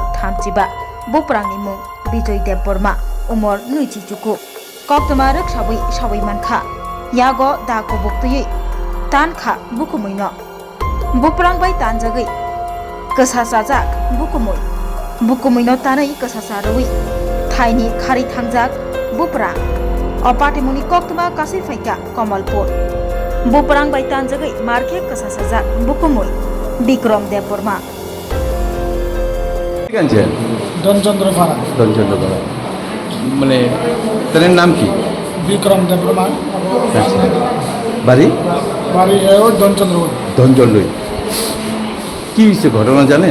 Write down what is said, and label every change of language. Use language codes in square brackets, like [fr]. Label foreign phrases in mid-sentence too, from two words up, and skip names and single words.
[trp] thamchiba Buprangni mung Bijoy Deborma umur nuichi chuku Koktomarak sawi mankha Yago da kubuk tuyi tan kha bukumino Buprang bai tanjagai kesasajak bukumino tanai kesasarui Thaini khari thangjak bupra Opatimuni koktoma kasai faika Komalpur Buprang bai tanjagai marke kesasajak bukumoi Bikram Deborma [bn] ঠিক আছে ধনচন্দ্র পাড়া ধনচন্দ্র পাড়া মানে তার নাম কি বিক্রম দেবরমা আচ্ছা বাড়ি বাড়ি ওই ধনচন্দ্র ধনচন্দ্রই কি হয়েছে ঘটনা জানেন